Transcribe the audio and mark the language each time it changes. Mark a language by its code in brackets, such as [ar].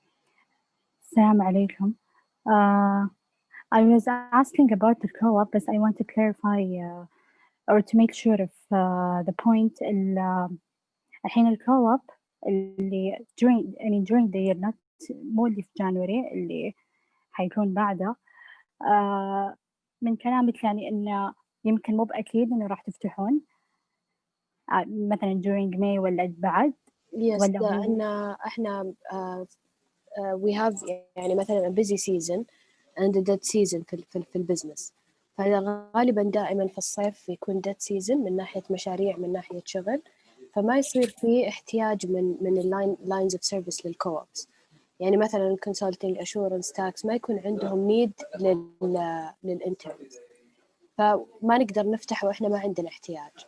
[ar] Assalamu alaikum. [en] I was asking about the co-op, but I want to clarify or to make sure of the point. [ar] الحين الكو-op اللي during the year, not مو اللي في January اللي حيكون بعده. من كلامك يعني إنه يمكن مو بأكيد إنه راح تفتحون مثلا during May ولا بعد. [en] Yes, [ar] ولا [en] لأن إحنا we have يعني مثلا a busy season and a dead season في البزنس. [ar] فغالبا دائما في الصيف يكون dead season من ناحية مشاريع من ناحية شغل، فما يصير فيه احتياج من lines of service للكوابس. يعني مثلا consulting assurance tax ما يكون عندهم need للانترنز، فما نقدر نفتح وإحنا ما عندنا احتياج.